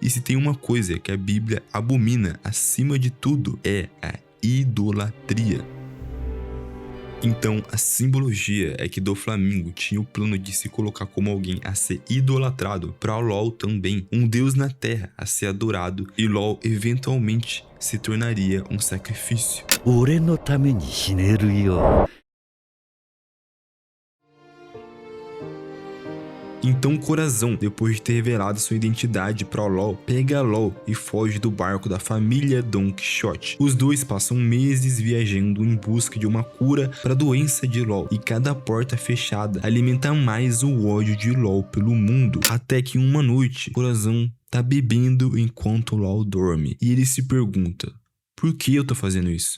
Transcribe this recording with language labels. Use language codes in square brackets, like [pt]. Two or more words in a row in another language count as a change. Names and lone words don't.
[pt] E se tem uma coisa que a Bíblia abomina acima de tudo, é a idolatria. Então, a simbologia é que Doflamingo tinha o plano de se colocar como alguém a ser idolatrado, para o LOL também, um deus na terra a ser adorado, e LOL eventualmente se tornaria um sacrifício. [ja] 俺のために死ねるよ。 [pt] Então Corazon, depois de ter revelado sua identidade para o LOL, pega a LOL e foge do barco da família Don Quixote. Os dois passam meses viajando em busca de uma cura para a doença de LOL, e cada porta fechada alimenta mais o ódio de LOL pelo mundo, até que uma noite Corazon tá bebendo enquanto LOL dorme, e ele se pergunta: por que eu tô fazendo isso?